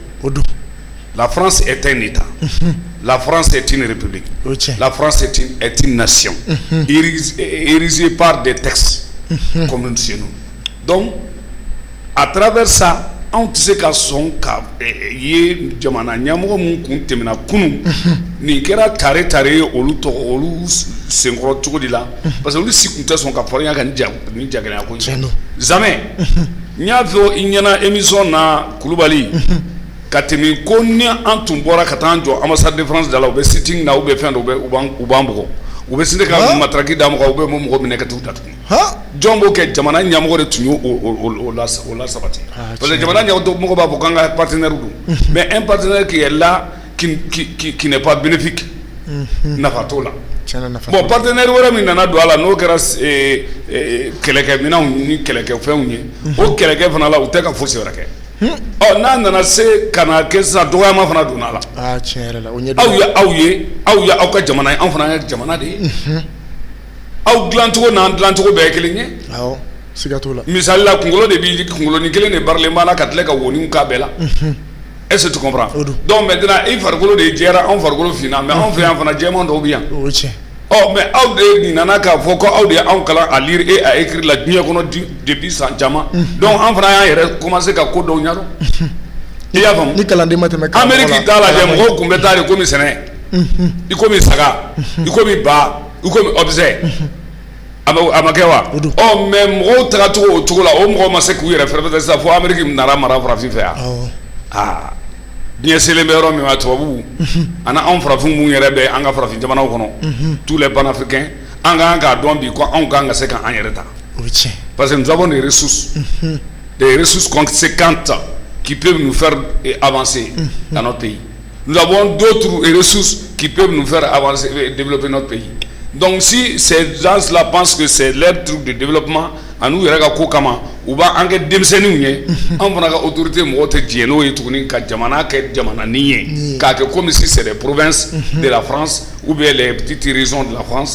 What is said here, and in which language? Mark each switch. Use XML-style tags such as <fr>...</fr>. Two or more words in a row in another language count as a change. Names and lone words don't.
<fr>La France est un État. La France est une république. La France est une nation. Érigée par des textes comme chez nous. Donc, à travers ça, on sait qu'à son cas, il y a un</fr> <bm>ɲɛmɔgɔ mun kun tɛmɛna kunun nin kɛra tare olu senkɔrɔ cogo de la</bm> <fr>parce que</fr> <bm>olu si kun tɛ sɔn ka fɔrinya ka nin jagɛlɛya ko jamais n y'a fɔ i ɲɛna émission na Kulubali ka tɛmɛ ko ni an tun bɔra ka taa jɔ</bm> <fr>ambassade de France</fr> <bm>da la u bɛ sitting na u bɛ fɛn dɔ u b'an bugɔ u bɛ sin ka matraki da mɔgɔ u bɛ mɔgɔ minɛ ka t'u datugu jɔn b'o kɛ jamana ɲɛmɔgɔ de tun y'o la sabati</bm> <fr>parce que</fr> <bm>jamana ɲɛmɔgɔ b'a fɔ k'an ka partenaire don</bm> <fr>mais un partenaire qui est là qui n'est pas bénéfique</fr> <bm>nafa t'o la</bm> <fr>bon partenaire</fr> <bm>wɛrɛ min nana don a la n'o kɛra kɛlɛkɛminɛnw ni kɛlɛkɛfɛnw ye o kɛlɛkɛ fana la u tɛ ka fosi wɛrɛ kɛ n'a nana se ka na kɛ sisan dɔgɔyama fana donna a la aw ye aw ka jamana ye anw fana ye jamana de ye aw dilancogo n'an dilancogo bɛɛ ye kelen ye siga t'o la misali la kunkolo de b'i kunkolonin kelen de barilen b'a la ka tila ka woniw k'a bɛɛ la</bm> <fr>est-ce que tu comprends donc maintenant</fr> <bm>i farikolo de jɛra anw farikolo finna mais anw fɛ yan fana jɛman dɔw bɛ yan mais aw de nana k'a fɔ ko aw de y'anw kalan</bm> <fr>à lire et à écrire</fr> <bm>la diɲɛ kɔnɔ depuis san caman donc an fana y'an yɛrɛ commencer ka ko dɔw ɲɛdɔn i y'a faamu ni kalanden ma tɛmɛ Amérique t'a lajɛ mɔgɔw kun bɛ taa de komi sɛnɛ i komi saga i komi ba i komi obsè a ma kɛ wa mais mɔgɔw tagacogo o cogo la o mɔgɔw ma se k'u yɛrɛ fɛrɛfɛrɛ sisan fo Amérique nana mara farafin fɛ yan diɲɛ selen bɛ yɔrɔ min ma tubabuw ani anw farafin mun yɛrɛ bɛ an ka farafin jamanaw kɔnɔ</bm> <fr>tous les panafricains</fr> <bm>an ka kan k'a dɔn bi ko anw kan ka se k'an yɛrɛ ta</bm> <fr>Parce que nous avons des ressources conséquentes qui peuvent nous faire avancer dans notre pays. Nous avons d'autres ressources qui peuvent nous faire avancer et développer notre pays. Donc si ces gens-là pensent que c'est leur truc de développement, à nous, il y a ou bien en quelque on va autorité comme si c'est les provinces de la France ou bien les petites régions de la France.</fr>